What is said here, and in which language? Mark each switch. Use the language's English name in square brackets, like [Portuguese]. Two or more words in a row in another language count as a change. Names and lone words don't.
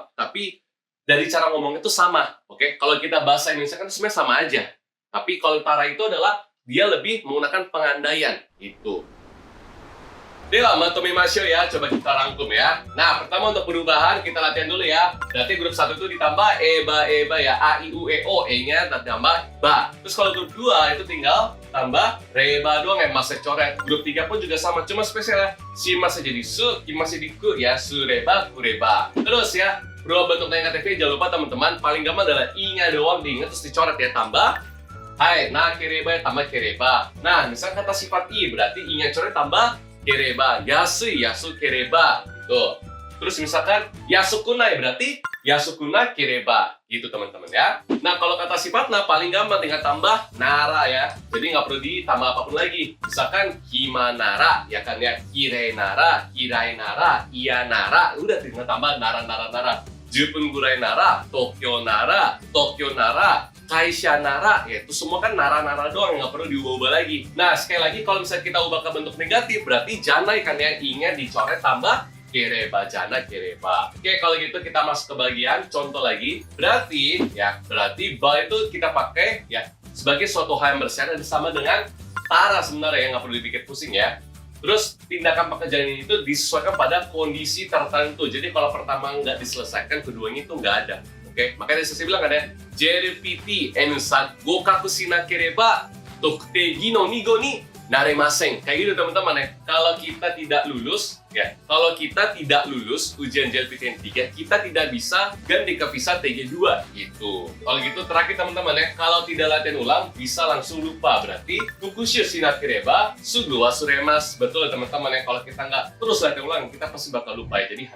[Indonesian] Tapi, dari cara ngomong itu sama, oke? Kalau kita bahasa Indonesia kan sebenarnya sama aja. Tapi kalau tara itu adalah, dia lebih menggunakan pengandaian, gitu. [Japanese] Dewa, matomimasyo [Indonesian] ya, coba kita rangkum ya. Nah, pertama untuk perubahan, kita latihan dulu ya. Berarti grup 1 itu ditambah eba ya, a, i, u, e, o, e-nya ditambah ba. Terus kalau grup 2 itu tinggal tambah reba doang ya, masih coret. Grup 3 pun juga sama, cuma spesial ya. Si masih jadi su, ki masih di ku ya, [Japanese] su reba, ku reba. [Indonesian] Terus ya, berubah bentuk tanya KTP, jangan lupa teman-teman, paling gampang adalah i-nya doang diingat terus dicoret ya, tambah hai, nah kereba ya, tambah kereba. Nah, misalnya kata sifat i, berarti i-nya coret tambah kereba, [Japanese] yasui, yasu kereba, [Indonesian] gitu. Terus misalkan yasukunai berarti [Japanese] yasukuna kereba, [Indonesian] gitu teman-teman ya. Nah, kalau kata sifat nah paling gampang tinggal tambah nara ya. Jadi nggak perlu ditambah apapun lagi. Misalkan himanara, ya kan ya, [Japanese] kirei nara, kirai nara, iya nara, [Indonesian] udah tinggal tambah nara. [Japanese] Jupun gurai nara, [Indonesian] Tokyo nara, Kaisha nara, ya itu semua kan nara-nara doang, nggak perlu diubah-ubah lagi. Nah, sekali lagi kalau misalnya kita ubah ke bentuk negatif, berarti janai kan ya, i-nya dicoret tambah kereba, [Japanese] jana kereba. [Indonesian] Oke, kalau gitu kita masuk ke bagian contoh lagi. Berarti ba itu kita pakai ya sebagai suatu hal yang bersyarat sama dengan tara sebenarnya, nggak perlu dipikir pusing ya. Terus tindakan pekerjaan ini itu disesuaikan pada kondisi tertentu. Jadi kalau pertama nggak diselesaikan, keduanya itu nggak ada. Oke, makanya saya bilang kan ya, [Japanese] JLPT N3 gokaku shinakereba tokutegi no nigo ni naremasen. [Indonesian] Kayak gitu teman-teman ya. Kalau kita tidak lulus ujian JLPT N3, kita tidak bisa ganti ke visa TG2 gitu. Kalau gitu terakhir teman-teman ya, kalau tidak latihan ulang bisa langsung lupa. Berarti [Japanese] fukushu shinakereba sugu wasuremasu. [Indonesian] Betul teman-teman ya, kalau kita nggak terus latihan ulang, kita pasti bakal lupa ya.